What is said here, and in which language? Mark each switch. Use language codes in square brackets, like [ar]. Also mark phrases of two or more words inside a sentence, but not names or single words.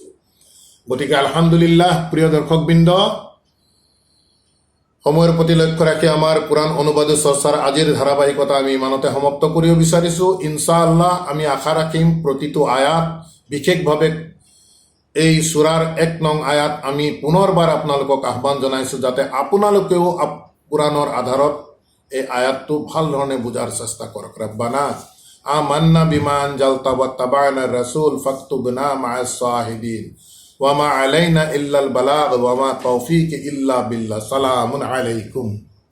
[as] গতিকে আলহামদুলিল্লাহ, প্ৰিয় দৰ্শকবৃন্দ, সময়ৰ প্ৰতি লক্ষ্য ৰাখি আমাৰ কোৰআন অনুবাদ চৰ্চাৰ আজিৰ ধাৰাবাহিকতা আমি ইমানতে সমাপ্ত কৰিব বিচাৰিছো। ইনশাআল্লাহ আমি আশা ৰাখিম প্ৰতিটো আয়াত, বিশেষভাৱে এই সূৰাৰ 1 নং আয়াত আমি পুনৰবাৰ আপোনালোকক আহ্বান জনাইছো, যাতে আপোনালোকেও কোৰআনৰ আধাৰত এই আয়াতটো ভাল ধৰণে বুজাৰ চেষ্টা কৰক। [ar] ربنا آمنا بما أنزلت واتبعنا الرسول فاكتبنا مع الشاهدين وما علينا إلا البلاغ وما توفيق إلا بالله سلام عليكم.